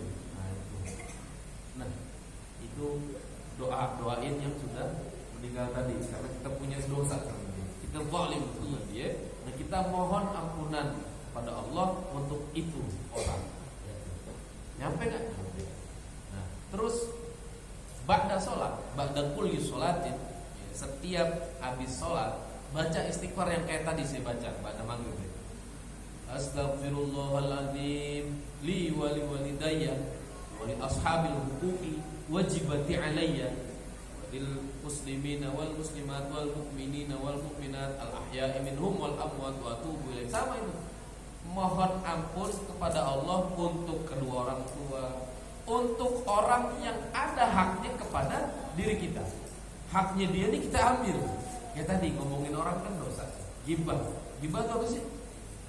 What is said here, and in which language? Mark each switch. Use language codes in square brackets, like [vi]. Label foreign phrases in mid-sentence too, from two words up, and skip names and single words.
[id] Nah, itu doain yang sudah meninggal tadi, karena kita punya dosa sama dia, kita zalim sama dia, dan kita mohon ampunan kepada Allah untuk itu orang. Nyampe nggak? Nyampe. Nah, terus [ar] بعد صلاة, بعد كل صلاة, [id] setiap habis sholat baca istighfar yang kayak tadi saya baca pada maghrib. [ar] أستغفر الله العظيم لي ولوالدي ولأصحاب الحقوق الواجبات علي للمسلمين والمسلمات والمؤمنين والمؤمنات الأحياء منهم والأموات وأتوب إليه. [id] Sama itu. Mohon ampun kepada Allah untuk kedua orang tua, untuk orang yang ada haknya kepada diri kita. Haknya dia ini kita ambil. Ya tadi ngomongin orang kan dosa. Gibah. Gibah itu apa sih?